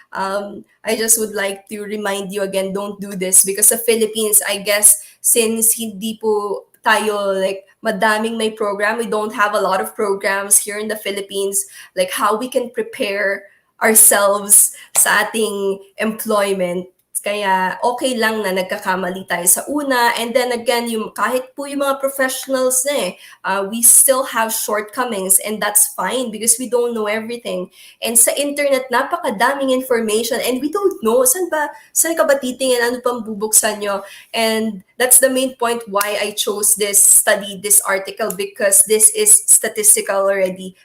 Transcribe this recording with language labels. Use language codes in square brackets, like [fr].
[en] I just would like to remind you again, don't do this because sa Philippines, I guess, since [tl] hindi po tayo like madaming may program, [en] we don't have a lot of programs here in the Philippines, like how we can prepare ourselves sa ating employment. [tl] Kaya okay lang na nagkakamali tayo sa una. [en] And then again, [tl] kahit po yung mga professionals na [en] we still have shortcomings and that's fine because we don't know everything. [tl] And sa internet, napakadaming information [en] and we don't know [tl] saan ka ba titingin, ano pang bubuksan nyo. [en] And that's the main point why I chose this study, this article, because this is statistical already.